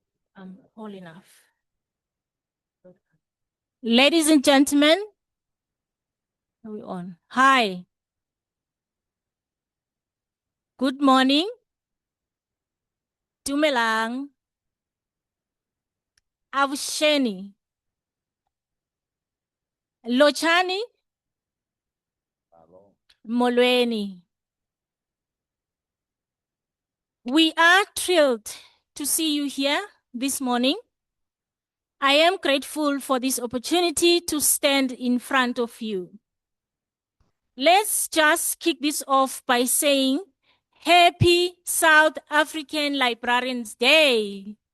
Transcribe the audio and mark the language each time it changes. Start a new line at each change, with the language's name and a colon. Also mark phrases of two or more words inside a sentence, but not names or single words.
English: All enough. Ladies and gentlemen, are we on? Hi. Good morning.
Southern Sotho: Dumelang. Avusheni.
Xhosa: Lochani. Molweni.
English: We are thrilled to see you here this morning. I am grateful for this opportunity to stand in front of you. Let's just kick this off by saying Happy South African Librarians Day.